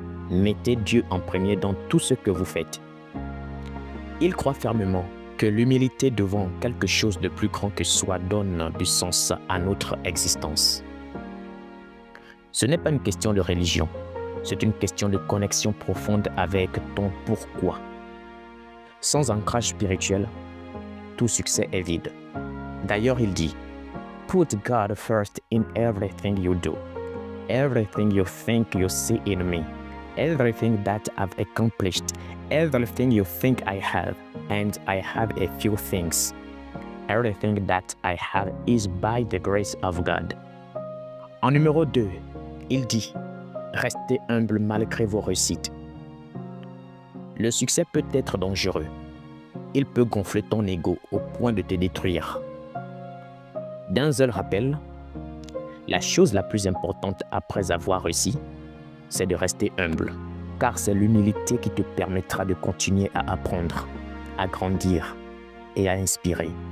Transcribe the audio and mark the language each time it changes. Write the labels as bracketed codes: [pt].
[fr] Mettez Dieu en premier dans tout ce que vous faites. Il croit fermement que l'humilité devant quelque chose de plus grand que soi donne du sens à notre existence. Ce n'est pas une question de religion, c'est une question de connexion profonde avec ton pourquoi. Sans ancrage spirituel, tout succès est vide. D'ailleurs, il dit [en] « Put God first in everything you do. Everything you think you see in me. Everything that I've accomplished. Everything you think I have. And I have a few things. Everything that I have is by the grace of God. [fr] » En numéro 2, il dit « Restez humble malgré vos réussites. » Le succès peut être dangereux. Il peut gonfler ton ego au point de te détruire. Denzel rappelle, la chose la plus importante après avoir réussi, c'est de rester humble, car c'est l'humilité qui te permettra de continuer à apprendre, à grandir et à inspirer.